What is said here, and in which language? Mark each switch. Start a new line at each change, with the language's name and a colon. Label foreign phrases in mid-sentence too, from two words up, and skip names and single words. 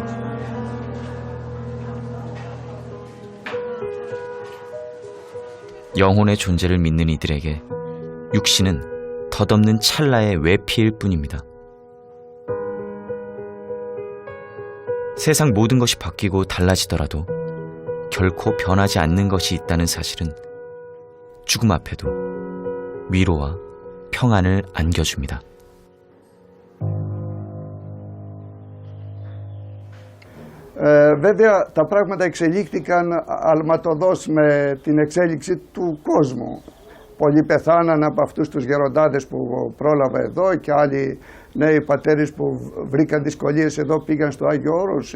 Korean: 영혼의 존재를 믿는 이들에게 육신은 덧없는 찰나의 외피일 뿐입니다. 세상 모든 것이 바뀌고 달라지더라도 결코 변하지 않는 것이 있다는 사실은 죽음 앞에도 위로와 평안을 안겨줍니다.
Greek: Βέβαια τα πράγματα εξελίχθηκαν αλματοδός με την εξέλιξη του κόσμου. Πολλοί πεθάναν από αυτούς τους γεροντάδες που πρόλαβα εδώ και άλλοι νέοι πατέρες που βρήκαν δυσκολίες εδώ πήγαν στο Άγιο Όρος.